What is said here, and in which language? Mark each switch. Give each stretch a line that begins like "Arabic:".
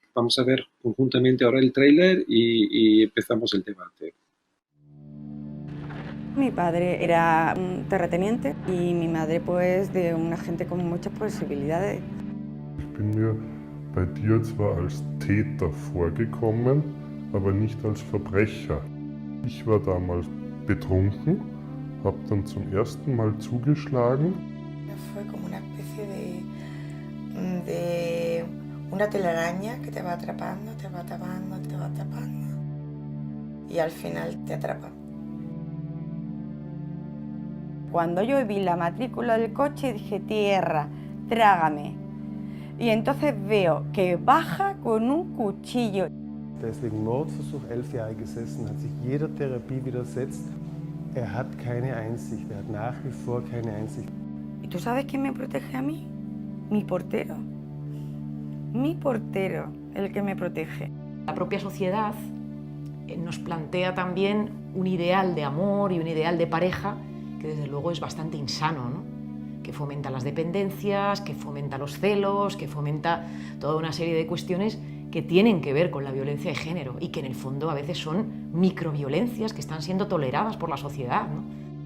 Spanish: vamos a ver conjuntamente ahora el tráiler y empezamos el debate. Mi padre era un terrateniente y mi madre pues de una gente con muchas posibilidades.
German: Ich bin mir bei dir zwar als Täter vorgekommen, aber nicht als Verbrecher. Ich war damals betrunken, habe dann zum ersten Mal zugeschlagen.
Spanish: Fue como una especie de una telaraña que te va atrapando, te va atrapando, te va atrapando y al final te atrapa. Cuando yo vi la matrícula del coche dije, tierra, trágame. Y entonces veo que baja con un cuchillo.
German: Deswegen Mordversuch, 11 Jahre gesessen, hat sich jeder Therapie widersetzt. Er hat keine Einsicht, er hat nach wie vor keine Einsicht.
Spanish: ¿Y tú sabes quién me protege a mí? Mi portero. Mi portero, el que me protege. La propia sociedad nos plantea también un ideal de amor y un ideal de pareja que desde luego es bastante insano, ¿no? Que fomenta las dependencias, que fomenta los celos, que fomenta toda una serie de cuestiones que tienen que ver con la violencia de género y que en el fondo a veces son microviolencias que están siendo toleradas por la sociedad, ¿no?